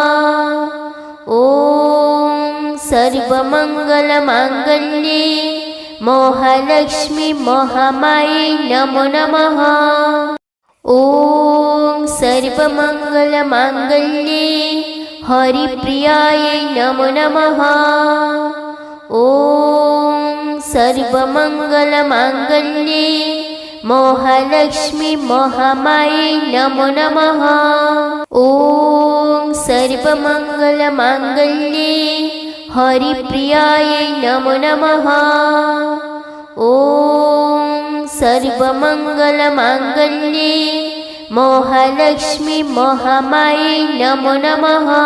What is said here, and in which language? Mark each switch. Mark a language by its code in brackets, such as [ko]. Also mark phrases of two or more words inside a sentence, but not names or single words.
[sa] ഓം സർവമംഗളമാംഗല്യേ മോഹലക്ഷ്മി മോഹമായി നമോ നമഃ. ഓം സർവമംഗളമാംഗല്യേ ഹരിപ്രിയായൈ നമോ നമഃ. ഓം സർവമംഗളമാംഗല്യേ मोहलक्ष्मी मोहमायै नमो नमः। ॐ सर्वमङ्गलमाङ्गल्ये हरिप्रियायै नमो नमः। ॐ सर्वमङ्गलमाङ्गल्ये मोहलक्ष्मी मोहमायै नमो नमः।